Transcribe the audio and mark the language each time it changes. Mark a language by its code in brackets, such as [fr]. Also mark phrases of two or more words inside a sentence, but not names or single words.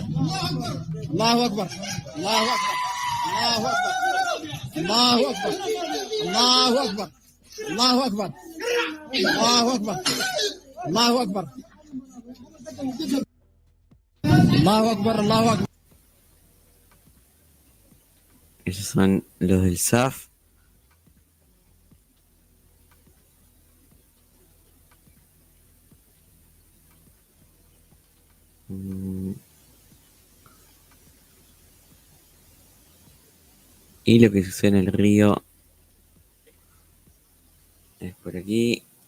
[ar] الله اكبر الله اكبر الله اكبر الله اكبر الله اكبر الله اكبر الله اكبر الله اكبر الله اكبر. [es] Esos son los del SAF. Y lo que sucede en el río es por aquí.